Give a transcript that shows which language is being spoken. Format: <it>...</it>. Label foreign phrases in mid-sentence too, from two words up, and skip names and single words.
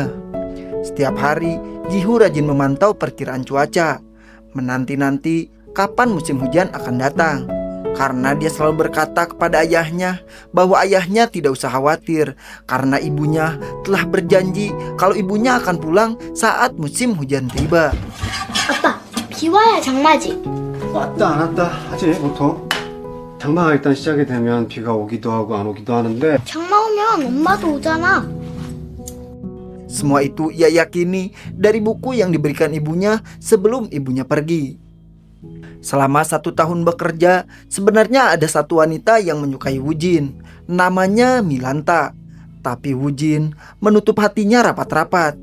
<id>Setiap hari, Ji-Hoo rajin memantau perkiraan cuaca, menanti-nanti kapan musim hujan akan datang. Karena dia selalu berkata kepada ayahnya bahwa ayahnya tidak usah khawatir, karena ibunya telah berjanji kalau ibunya akan pulang saat musim hujan tiba.</id> <ko>아빠, 비 와야 장마지. 왔다 안 왔다 하지 보통. 장마가 일단 시작이 되면 비가 오기도 하고 안 오기도 하는데 장마 오면 엄마도 오잖아.</ko> <id>Semua itu ia yakini dari buku yang diberikan ibunya sebelum ibunya pergi. Selama 1 tahun bekerja, sebenarnya ada satu wanita yang menyukai Woo-jin. Namanya Milanta. Tapi Woo-jin menutup hatinya rapat-rapat.</id>